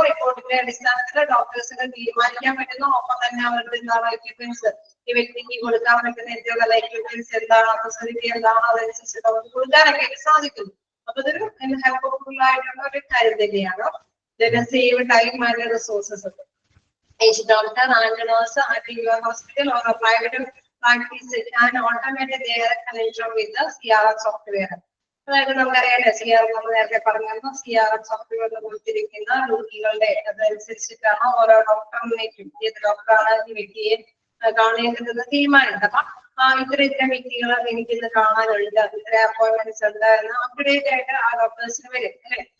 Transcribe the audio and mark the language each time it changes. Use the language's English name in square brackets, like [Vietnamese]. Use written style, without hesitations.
[Malayalam] റിപ്പോർട്ടിന്റെ അടിസ്ഥാനത്തിൽ ഡോക്ടേഴ്സിന് തീരുമാനിക്കാൻ പറ്റുന്നു. ഒപ്പം തന്നെ അവരുടെ എന്താണ് എക്യുപ്മെന്റ്സ് ഈ വ്യക്തിക്ക് കൊടുക്കാൻ പറ്റുന്ന എന്തെങ്കിലും എക്യുപ്മെന്റ്സ് എന്താണ്, ഫെസിലിറ്റി എന്താണ്, അതനുസരിച്ച് നമുക്ക് കൊടുക്കാനൊക്കെ സാധിക്കുന്നു. അപ്പൊ ഇതൊരു ഹെൽപ്ഫുൾ ആയിട്ടുള്ള ഒരു കാര്യം തന്നെയാണ്. [English] Save time and resources. Each doctor and nurse at your hospital or a private practice can automate their connection with the CRM software. [Malayalam] അതായത് നമുക്കറിയാലോ CRM നമ്മൾ നേരത്തെ പറഞ്ഞിരുന്നു. CRM സോഫ്റ്റ്വെയർ കൊടുത്തിരിക്കുന്ന രോഗികളുടെ അതനുസരിച്ചിട്ടാണ് ഓരോ ഡോക്ടറിനേക്കും ഏത് ഡോക്ടറാണ് ഈ വ്യക്തിയെ കാണേണ്ടതെന്ന് തീരുമാനിക്കുന്നത്. അപ്പൊ ഇത്ര വ്യക്തികൾ എനിക്കിന്ന് കാണാനുണ്ട്, ഇത്ര അപ്പോയിന്റ്മെന്റ്സ് ഉണ്ട് എന്ന് അപ്ഡേറ്റ് ആയിട്ട് ആ ഡോക്ടേഴ്സിന് വരും അല്ലെ.